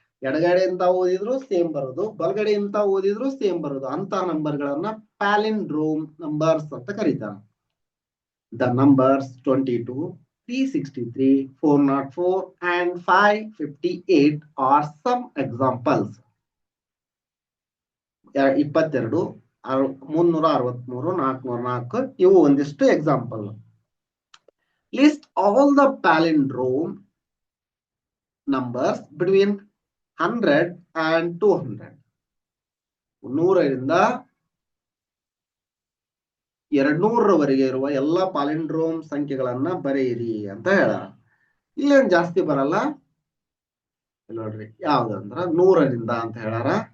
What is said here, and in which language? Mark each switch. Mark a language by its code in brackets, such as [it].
[kn] ಎಡಗಡೆಯಿಂದ ಓದಿದ್ರು ಸೇಮ್ ಬರೋದು, ಬಲಗಡೆಯಿಂದ ಓದಿದ್ರು ಸೇಮ್ ಬರೋದು ಅಂತ ನಂಬರ್ಗಳನ್ನ palindrome ನಂಬರ್ಸ್ ಅಂತ ಕರೀತಾರೆ. [en] The numbers 22, 363, 404 and 558 are some examples. [kn] 22, 363, 404 ಇವು ಒಂದಿಷ್ಟು example. [en] List all the palindrome numbers between 100 and 200. [kn] 100ರಿಂದ 200ರವರೆಗೆ ಇರುವ ಎಲ್ಲ ಪಾಲಿಂಡ್ರೋಮ್ ಸಂಖ್ಯೆಗಳನ್ನ ಬರೆಯಿರಿ ಅಂತ ಹೇಳ. ಇಲ್ಲೇನ್ ಜಾಸ್ತಿ ಬರಲ್ಲ ನೋಡ್ರಿ. ಯಾವ್ದಂದ್ರ 100ರಿಂದ ಅಂತ ಹೇಳಾರ.